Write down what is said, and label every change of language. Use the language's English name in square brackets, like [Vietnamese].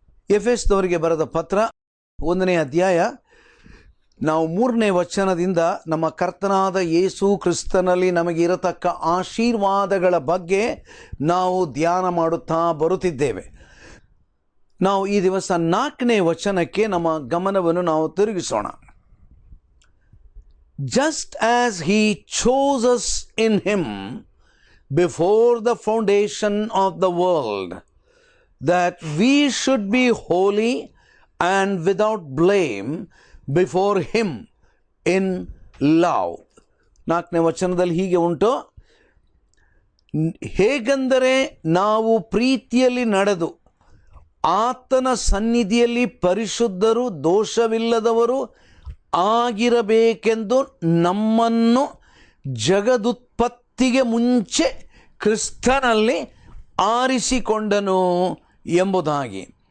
[Kannada] ಎಫೆಸದವರಿಗೆ ಬರೆದ ಪತ್ರ 1ನೇ ಅಧ್ಯಾಯ, ನಾವು 3ನೇ ವಚನದಿಂದ ನಮ್ಮ ಕರ್ತನಾದ ಯೇಸು ಕ್ರಿಸ್ತನಲ್ಲಿ ನಮಗೆ ಇರತಕ್ಕ ಆಶೀರ್ವಾದಗಳ ಬಗ್ಗೆ ನಾವು ಧ್ಯಾನ ಮಾಡುತ್ತಾ ಬರುತ್ತಿದ್ದೇವೆ. ನಾವು ಈ ದಿವಸ 4ನೇ ವಚನಕ್ಕೆ ನಮ್ಮ ಗಮನವನ್ನು ನಾವು ತಿರುಗಿಸೋಣ. [English] Just as he chose us in him before the foundation of the world, that we should be holy and without blame before him in love. [Kannada] 4ನೇ ವಚನದಲ್ಲಿ ಹೀಗೆ ಉಂಟು, ಹೇಗೆಂದರೆ ನಾವು ಪ್ರೀತಿಯಲ್ಲಿ ನಡೆದು ಆತನ ಸನ್ನಿಧಿಯಲ್ಲಿ ಪರಿಶುದ್ಧರು, ದೋಷವಿಲ್ಲದವರು ಆಗಿರಬೇಕೆಂದು ನಮ್ಮನ್ನು ಜಗದುತ್ಪತ್ತಿಗೆ ಮುಂಚೆ ಕ್ರಿಸ್ತನಲ್ಲಿ ಆರಿಸಿಕೊಂಡನು ಎಂಬುದಾಗಿ.